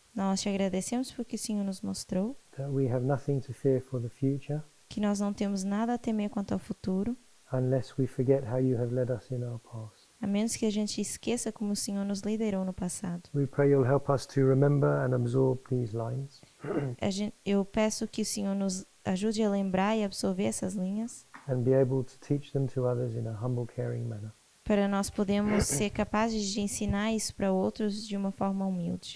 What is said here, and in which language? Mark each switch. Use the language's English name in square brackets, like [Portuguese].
[Portuguese] nós te agradecemos porque o Senhor nos mostrou [English] that we have nothing to fear for the future [Portuguese] que nós não temos nada a temer quanto ao futuro, [English] unless we forget how you have led us in our past. [Portuguese] a menos que a gente esqueça como o Senhor nos liderou no passado. [English] We pray you'll help us to remember and absorb these lines [Portuguese] Eu peço que o Senhor nos ajude a lembrar e absorver essas linhas, [English] and be able to teach them to others in a humble, caring manner. [Portuguese] para nós podermos ser capazes de ensinar isso para outros de uma forma humilde.